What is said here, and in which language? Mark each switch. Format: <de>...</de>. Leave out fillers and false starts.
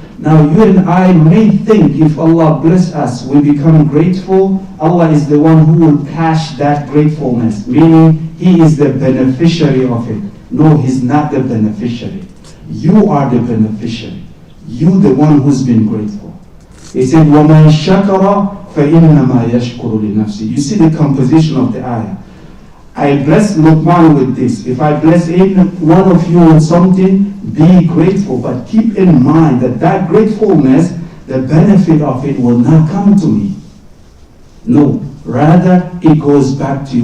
<en>Now you and I may think if Allah bless us, we become grateful, Allah is the one who will cash that gratefulness, meaning He is the beneficiary of it. No, He's not the beneficiary. You are the beneficiary. You the one who's been grateful. He said,</en> <ar>وَمَنْ شَكَرَ فَإِنَّمَا يَشْكُرُ لِنَفْسِهِ.</ar> <en>You see the composition of the ayah. I bless Luqman with this. If I bless one of you with something, be grateful. But keep in mind that that gratefulness, the benefit of it will not come to me. No, rather it goes back to you.</en>